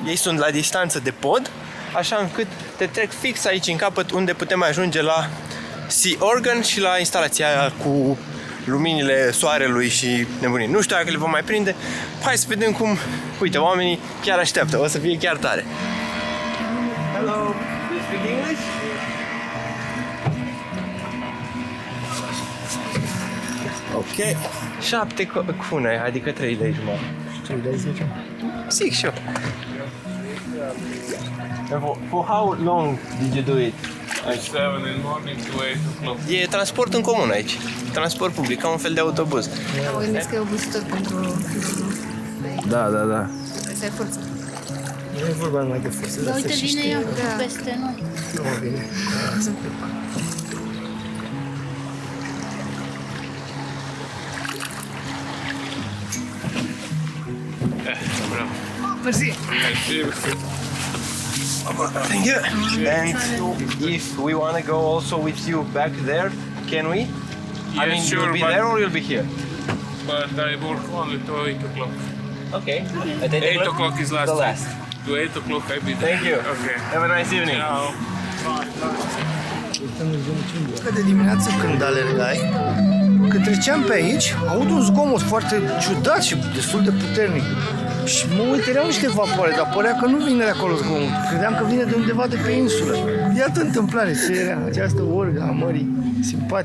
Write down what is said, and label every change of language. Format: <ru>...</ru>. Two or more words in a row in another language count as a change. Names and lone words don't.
<ro>Ei sunt la distanță de pod, așa încât te trec fix aici în capăt, unde putem ajunge la Sea Organ și la instalația aia cu luminile soarelui și nebunii. Nu știu dacă le vom mai prinde. Hai să vedem cum, uite, oamenii chiar așteaptă, o să fie chiar tare.</ro> <en>Hello, do you speak English? Ok.</en> <ro>7 cune, adică 3 lei jumătate. 3 de 10. Zic și eu.</ro> <en>For how long did you do it? 7 in the morning to 8 o'clock.</en> <ro>E transport în comun aici. Transport public, ca un fel de autobuz. Mă gândesc că e obositor pentru filmul. Da. Trebuie să ai forță. Nu e vorba numai de forță, Dar dar uite, să și vine știi. ea Da. peste noi. Nu mă vine. Bravo. Mersi.</ro> <en>Thank you. And if we want to go also with you back there, can we? I mean, Yes, sure, you'll be but- there or you'll be here? But I work only to 8 o'clock. Okay. At 8 o'clock is last. The time. last. To 8 o'clock I be there. Thank you. Okay. Have a nice evening. Ciao.</en> <ro>Că de dimineață când alergai, când treceam pe aici, aud un zgomot foarte ciudat și destul de puternic. Și mă uit, erau niște vapoare, dar părea că nu vine de acolo zgomot. Credeam că vine de undeva de pe insulă. Iată întâmplare, ce era această orgă a mării, simpatic.</ro>